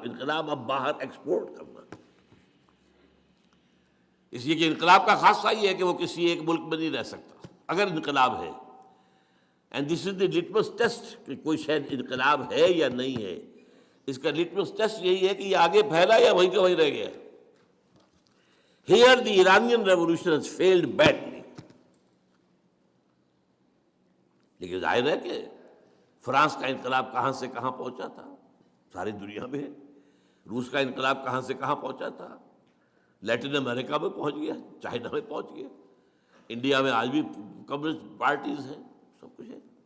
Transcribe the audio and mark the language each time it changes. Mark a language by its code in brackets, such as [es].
[ur] انقلاب اب باہر ایکسپورٹ کرنا، اس لیے کہ انقلاب کا خاصہ یہ ہے کہ وہ کسی ایک ملک میں نہیں رہ سکتا اگر انقلاب ہے. [en] and this is the litmus test [ur] کہ کوئی شاید انقلاب ہے یا نہیں ہے. اس کا لٹمس ٹیسٹ یہی ہے کہ یہ آگے پھیلا یا وہیں کا وہیں رہ گیا. [en] Here the Iranian revolution has failed badly. [ur] لیکن ظاہر ہے کہ فرانس کا انقلاب کہاں سے کہاں پہنچا تھا، ساری دنیا میں ہے. روس کا انقلاب کہاں سے کہاں پہنچا تھا، لیٹن امریکہ میں پہنچ گیا، چائنا میں پہنچ گیا، انڈیا میں آج بھی کمیونسٹ پارٹیز ہیں، سب کچھ ہے.